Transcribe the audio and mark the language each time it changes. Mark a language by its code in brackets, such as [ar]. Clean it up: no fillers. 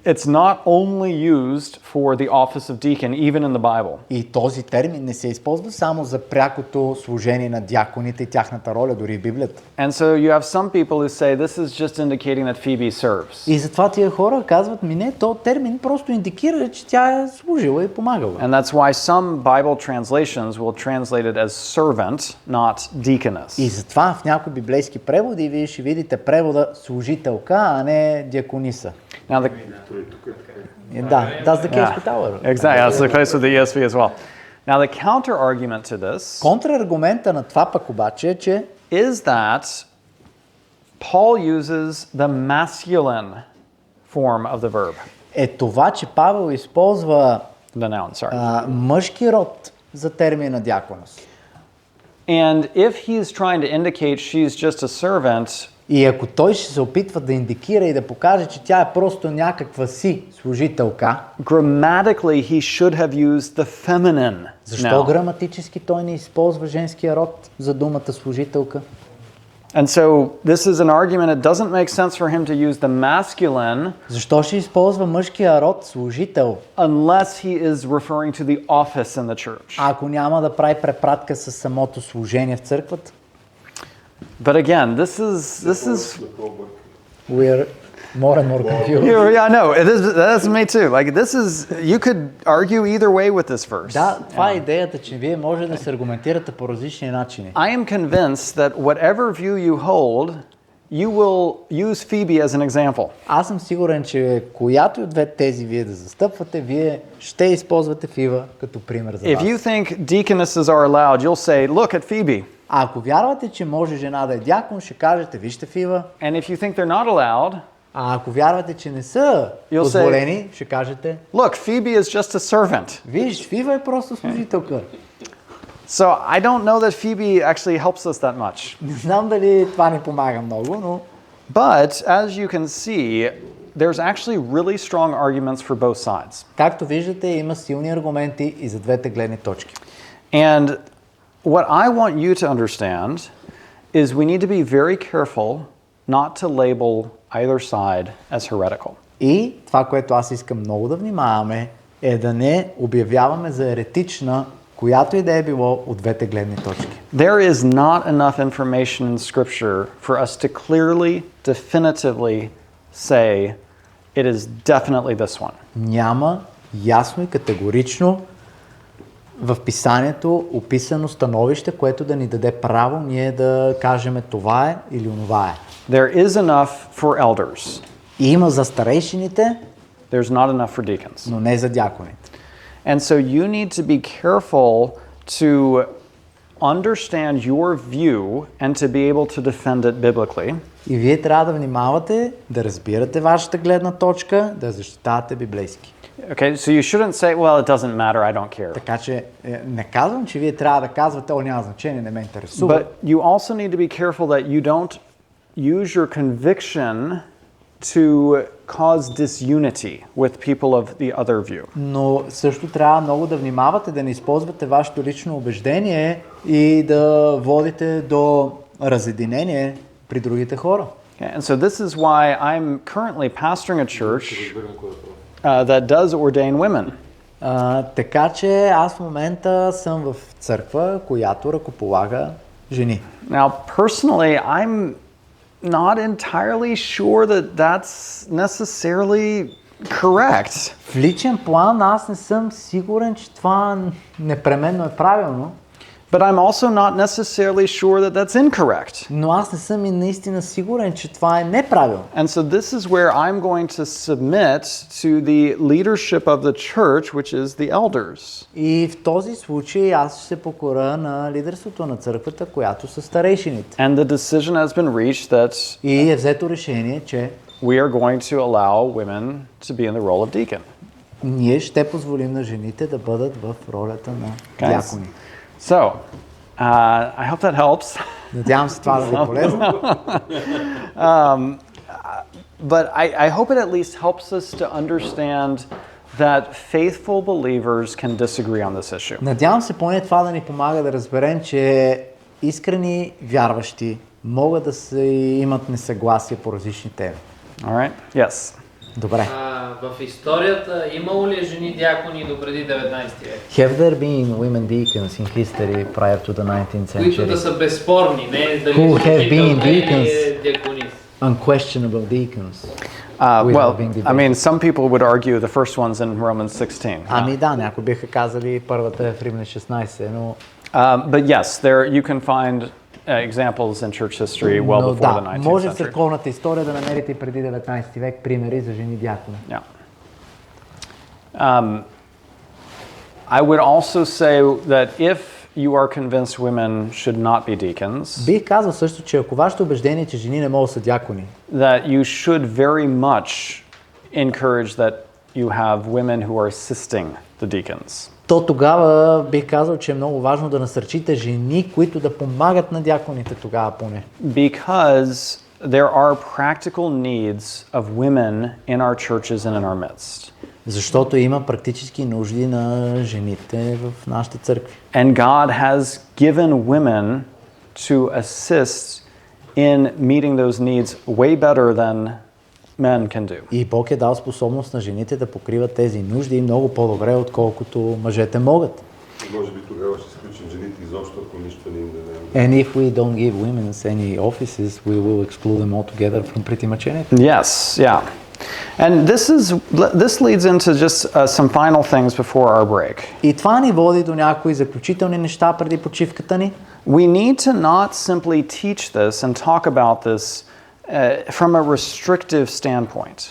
[en] It's not only used for the office of deacon, even in the Bible. [bg] И този термин не се използва само за прякото служение на диаконите и тяхната роля, дори в Библията. [en] And so you have some people who say this is just indicating that Phoebe serves. [bg] И затова тия хора казват, не, този термин просто индикира, че тя е служила и помагала. [en] And that's why some Bible translations will translate it as servant, not deaconess. [bg] И затова в някои библейски преводи вие ще видите превода служителка, а не диакониса. [en] Now the [bg] Да, [en] that's the case with our. exactly, that's the case with the ESV as well. Now the counter argument to this [bg] Контраргумента на това пък обаче е, че [en] is that Paul uses the masculine form of the verb, [bg] е това, че Павел използва [en] the noun, sorry. [bg] мъжки род за термина диаконос. [en] And if he's trying to indicate she's just a servant, [bg] И ако той ще се опитва да индикира и да покаже, че тя е просто някаква си служителка, [en] grammatically he should have used the feminine [bg] защо [en] noun. [bg] граматически той не използва женския род за думата служителка? [en] And so this is an argument, it doesn't make sense for him to use the masculine [bg] Защо ще използва мъжкия род служител, [en] unless he is referring to the office in the church. [bg] ако няма да прави препратка с самото служение в църквата? [en] But again, this is We are more and more confused. yeah, I know. That's me too. Like this is you could argue either way with this verse. [bg] Да, това е идеята, че вие може да се аргументирате по различни начини. [en] I am convinced that whatever view you hold, you will use Phoebe as an example. [bg] Аз съм сигурен, че която и от две тези вие да застъпвате, вие ще използвате Фива като пример за [en] If [bg] вас. [en] you think deaconesses are allowed, you'll say, look at Phoebe. [bg] А ако вярвате, че може жена да е дякон, ще кажете, вижте Фива. [en] And if you think they're not allowed, [bg] А ако вярвате, че не са [en] You'll say- [bg] позволени, ще кажете, [en] look, Phoebe is just a servant. [bg] виж, Фива е просто служителка. [en] So I don't know that Phoebe actually helps us that much. [bg] Не знам дали това ни помага много, но [en] But as you can see, there's actually really strong arguments for both sides. [bg] както виждате, има силни аргументи и за двете гледни точки. [en] And what I want you to understand is we need to be very careful not to label either side as heretical. [bg] И това, което аз искам много да внимаваме, е да не обявяваме за еретична, която и да е било от двете гледни точки. [en] There is not enough information in Scripture for us to clearly, definitively say it is definitely this one. [bg] Няма ясно и категорично в писанието описано становище, което да ни даде право ние да кажем това е или онова е. [en] There is enough for elders. [bg] И има за старейшините, [en] There's not enough for deacons. [bg] но не за дяконите. [en] And so you need to be careful to understand your view and to be able to defend it biblically. [bg] И вие трябва да внимавате, да разбирате вашата гледна точка, да защитавате библейски. [en] Okay, so you shouldn't say, well, it doesn't matter, I don't care. [bg] Така че не казвам, че вие трябва да казвате, о, няма значение, не ме интересува. [en] But you also need to be careful that you don't use your conviction to cause disunity with people of the other view. [bg] Но също трябва много да внимавате да не използвате вашето лично убеждение и да водите до разединение при другите хора. [en] Okay, and so this is why I'm currently pastoring a church that does ordain women. [bg] Така че аз в момента съм в църква, която ръкополага жени. [en] Now, personally, I'm not entirely sure that that's necessarily correct. [bg] В личен план аз не съм сигурен, че това непременно е правилно, [en] But I'm also not necessarily sure that that's incorrect. [bg] но аз не съм и наистина сигурен, че това е неправилно. [en] And so this is where I'm going to submit to the leadership of the church, which is the elders. [bg] И в този случай аз ще се покоря на лидерството на църквата, която са старейшините. [en] And the decision has been reached that [bg] И е взето решение, че [en] we are going to allow women to be in the role of deacon. [bg] ние ще позволим на жените да бъдат в ролята на [en] Guys. [bg] дякони. [en] So, I hope that helps. [bg] Надявам се това да ви е полезно. [en] But I hope it at least helps us to understand that faithful believers can disagree on this issue. [bg] Надявам се поне това да ни помага да разберем, че искрени вярващи могат да се имат несъгласие по различни теми. [en] All right? Yes. [bg] Добре. В историята имало ли е жени дякони до преди 19 век? [en] Have there been women deacons in history prior to the 19th [bg] Които да [en] century? [bg] са безспорни, не дали [en] Who [bg] е [en] have been [bg] служител, или [en] deacons? [bg] е дяконис. [en] Unquestionable deacons. Well, Without being I mean, some people would argue the first one's in Romans 16. [bg] Ами да, някои биха казали първата е в Римлян 16, но [en] But yes, you can find examples in church history well [bg] но [en] before the 19th [bg] може в [en] century. [bg] църковната история да намерите и преди 19 век примери за жени дякони. [en] Yeah. I would also say that if you are convinced women should not be deacons, [bg] Бих казал също, че ако вашето убеждение е, че жени не могат да са дякони, [en] that you should very much encourage that you have women who are assisting the deacons. [bg] то тогава бих казал, че е много важно да насърчите жени, които да помагат на дяконите тогава поне. [en] Because there are practical needs of women in our churches and in our midst. [bg] Защото има практически нужди на жените в нашите църкви. [en] And God has given women to assist in meeting those needs way better than men can do. [bg] И Бог е дал способност на жените да покриват тези нужди много по-добре, отколкото мъжете могат. Може би тогава ще изключим жените изобщо, ако нищо не им дадем. [en] And if we don't give women any offices, we will exclude them altogether from pretty much anything. Yes, yeah. And this leads into just some final things before our break. [bg] И това ни води до някои заключителни неща преди почивката ни. [en] We need to not simply teach this and talk about this from a restrictive standpoint.